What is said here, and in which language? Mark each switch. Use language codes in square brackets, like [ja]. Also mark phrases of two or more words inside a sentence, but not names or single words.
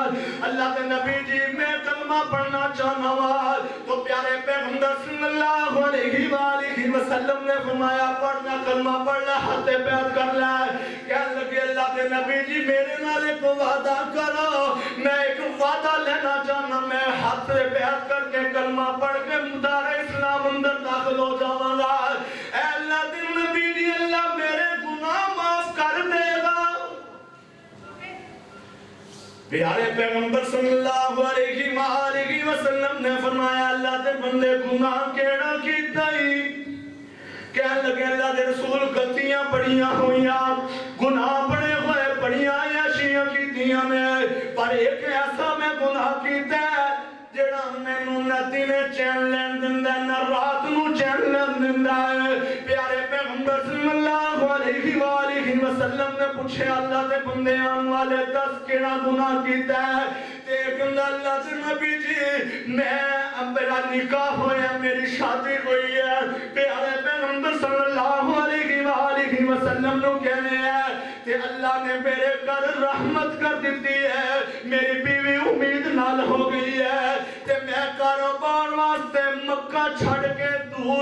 [pa] اللہ دے نبی جی میں کلمہ پڑھنا چاہنا ہوں تو پیارے پیغمبر [ar] صلی اللہ علیہ وآلہ وسلم [pa] نے فرمایا پڑھنا کلمہ پڑھنا ہاتھ بیعت کر لے کہنے لگے اللہ دے نبی جی میرے نال ایک وعدہ کرو میں ایک وعدہ لینا چاہنا میں ہاتھ بیعت کر کے کلمہ پڑھ کے مدار اسلام اندر داخل ہو جاواں گا اے اللہ دے نبی جی اللہ میرے گناہ معاف کر دے گا پیارے پیغمبر [ar] صلی اللہ علیہ وآلہ وسلم [pa] نے فرمایا اللہ دے بندے گناہ کیڑا کیتا ہی کہنے لگے اللہ دے رسول غلطیاں بڑیاں ہوئیاں گناہ بڑے ہوئے بڑیاں عیاشیاں کیتیاں میں پر ایک ایسا میں گناہ کیتا ہے جڑا مینوں نہ دن چین لین دیندا ہے نہ رات نو چین لین دیندا ہے پیارے پیغمبر [ar] صلی اللہ علیہ [pa] وآلہ وسلم نے پوچھے اللہ دے بندے آن والے دس کیڑا گناہ کیتا ہے تے کہندا اللہ دے نبی جی میں میرا نکاح ہویا میری شادی ہوئی ہے پیارے پیغمبر صلی اللہ علیہ [ar] وآلہ وسلم [pa] نو کہنے ہیں تے اللہ نے میرے گھر رحمت کر دیتی ہے میری بیوی امید نال ہو گئی ہے تے میں کاروبار واسطے مکہ چھڑ کے دور